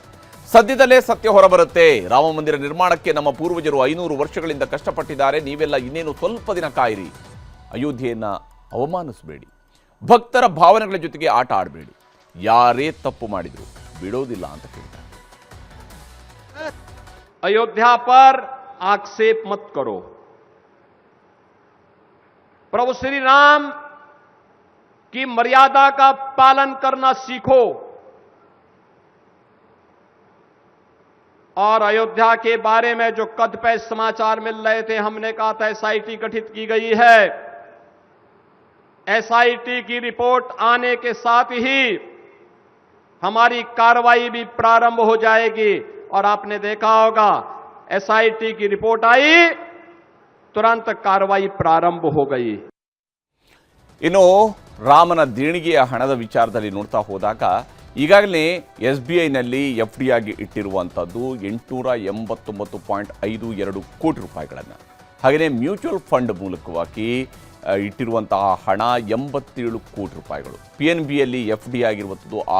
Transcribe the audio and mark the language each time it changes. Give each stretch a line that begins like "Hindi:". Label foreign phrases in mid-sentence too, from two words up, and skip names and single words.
Kannada: ಸದ್ಯದಲ್ಲೇ ಸತ್ಯ ಹೊರಬರುತ್ತೆ. ರಾಮ ಮಂದಿರ ನಿರ್ಮಾಣಕ್ಕೆ ನಮ್ಮ ಪೂರ್ವಜರು 500 ವರ್ಷಗಳಿಂದ ಕಷ್ಟಪಟ್ಟಿದ್ದಾರೆ. ನೀವೆಲ್ಲ ಇನ್ನೇನು ಸ್ವಲ್ಪ ದಿನ ಕಾಯಿರಿ. ಅಯೋಧ್ಯೆಯನ್ನು ಅವಮಾನಿಸಬೇಡಿ. ಭಕ್ತರ ಭಾವನೆಗಳ ಜೊತೆಗೆ ಆಟ ಆಡಬೇಡಿ. ಯಾರೇ ತಪ್ಪು ಮಾಡಿದ್ರು ಬಿಡೋದಿಲ್ಲ ಅಂತ ಹೇಳ್ತಾರೆ.
Hindi: अयोध्या पर आक्षेप मत करो. प्रभु श्री राम की मर्यादा का पालन करना सीखो और अयोध्या के बारे में जो कदपैस समाचार मिल रहे थे, हमने कहा था SIT गठित की गई है. SIT की रिपोर्ट आने के साथ ही हमारी कार्रवाई भी प्रारंभ हो जाएगी. और आपने देखा होगा SIT की रिपोर्ट आई, तुरंत कार्रवाई प्रारंभ हो गई.
Kannada: ಇನ್ನು ರಾಮನ ದೇಣಿಗೆಯ ಹಣದ ವಿಚಾರದಲ್ಲಿ ನೋಡ್ತಾ ಹೋದಾಗ ಈಗಾಗಲೇ SBIನಲ್ಲಿ FD ಆಗಿ ಇಟ್ಟಿರುವಂಥದ್ದು 889.52 ಕೋಟಿ ರೂಪಾಯಿಗಳನ್ನು, ಹಾಗೆಯೇ
English: mutual fund
Kannada: ಮೂಲಕವಾಗಿ ಇಟ್ಟಿರುವಂತಹ ಹಣ 87 ಕೋಟಿ ರೂಪಾಯಿಗಳು, PNBಯಲ್ಲಿ FD ಆಗಿರುವಂಥದ್ದು